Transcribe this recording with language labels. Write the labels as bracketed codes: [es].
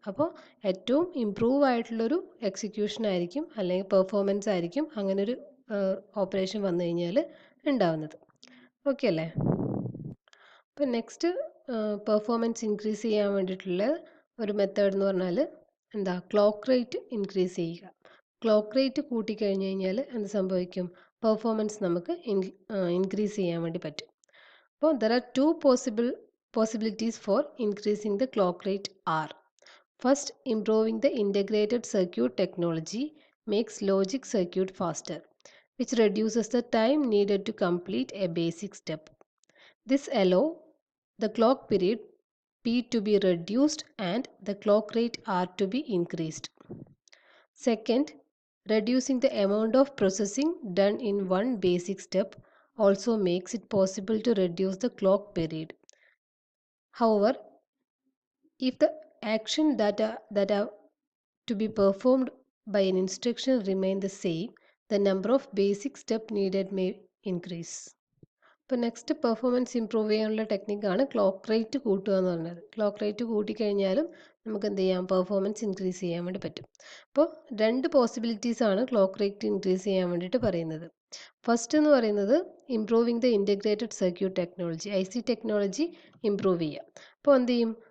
[ml] അപ്പോൾ ഏറ്റവും ഇംപ്രൂവ് ആയിട്ടുള്ളൊരു എക്സിക്യൂഷൻ ആയിരിക്കും അല്ലെങ്കിൽ പെർഫോമൻസ് ആയിരിക്കും അങ്ങനൊരു ഓപ്പറേഷൻ വന്നു കഴിഞ്ഞാൽ ഉണ്ടാവുന്നത്. ഓക്കെ അല്ലേ? അപ്പോൾ നെക്സ്റ്റ് പെർഫോമൻസ് ഇൻക്രീസ് ചെയ്യാൻ വേണ്ടിയിട്ടുള്ള ഒരു മെത്തേഡ് എന്ന് പറഞ്ഞാൽ എന്താ? ക്ലോക്ക് റേറ്റ് ഇൻക്രീസ് ചെയ്യുക. ക്ലോക്ക് റേറ്റ് കൂട്ടിക്കഴിഞ്ഞ് കഴിഞ്ഞാൽ എന്ത് സംഭവിക്കും? പെർഫോമൻസ് നമുക്ക് ഇൻക്രീസ് ചെയ്യാൻ വേണ്ടി പറ്റും. [en] അപ്പോൾ there are two possibilities for increasing the clock rate are: first, improving the integrated circuit technology makes logic circuit faster, which reduces the time needed to complete a basic step. This allows the clock period P to be reduced and the clock rate R to be increased. Second, reducing the amount of processing done in one basic step also makes it possible to reduce the clock period. However, if the action that are to be performed by an instruction remain the same, the number of basic steps needed may increase. [ml] ഇപ്പോൾ next performance improve ചെയ്യാനുള്ള ടെക്നിക്കാണ് clock rate കൂട്ടുക എന്ന് പറഞ്ഞത്. Clock rate കൂട്ടിക്കഴിഞ്ഞാലും നമുക്ക് എന്ത് ചെയ്യാം? Performance increase ചെയ്യാൻ വേണ്ടി പറ്റും. അപ്പോൾ 2 പോസിബിലിറ്റീസ് ആണ് ക്ലോക്ക് റേറ്റ് ഇൻക്രീസ് ചെയ്യാൻ വേണ്ടിയിട്ട് പറയുന്നത്. ഫസ്റ്റ് എന്ന് പറയുന്നത് [en] improving the integrated circuit technology, [ml] IC technology improve ചെയ്യുക. അപ്പോൾ എന്ത് ചെയ്യും?